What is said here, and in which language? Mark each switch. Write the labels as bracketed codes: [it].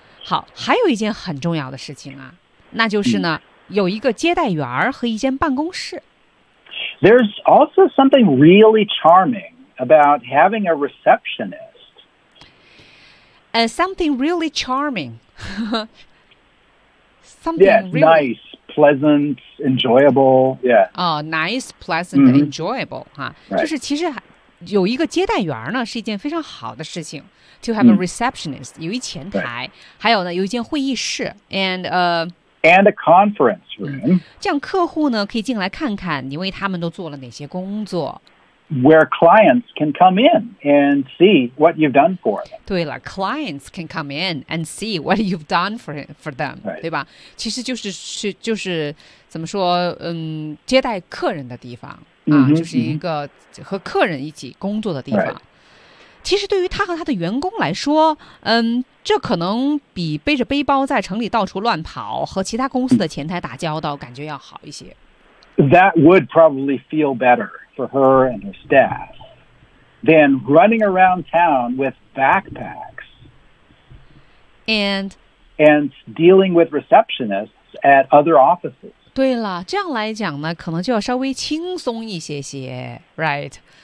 [zh] 好，还有一件很重要的事情啊，那就是呢，有一个接待员和一间办公室。 [en] There's also something really charming about having a receptionist. Something really charming. nice. Pleasant, enjoyable, yeah. Oh, nice, pleasant, enjoyable. Right. [zh] 就是其实有一个接待员呢是一件非常好的事情 [en] To have a receptionist, [zh] 有一前台、 [en] right. [zh] 还有呢有一间会议室 and, [en] and a conference room. [zh] 这样客户呢可以进来看看你为他们都做了哪些工作 [en] Where clients can come in and see what you've done for them. 对了 clients can come in and see what you've done for them. Right. [zh] 对吧其实就是怎么说接待客人的地方、就是一个和客人一起工作的地方。 [en] Right. [zh] 其实对于他和他的员工来说这可能比背着背包在城里到处乱跑和其他公司的前台打交道感觉要好一些。 [en] That would probably feel better. For her and her staff, then running around town with backpacks and dealing with receptionists at other offices. [zh] 对了，这样来讲呢，可能就要稍微轻松一些些 ，right？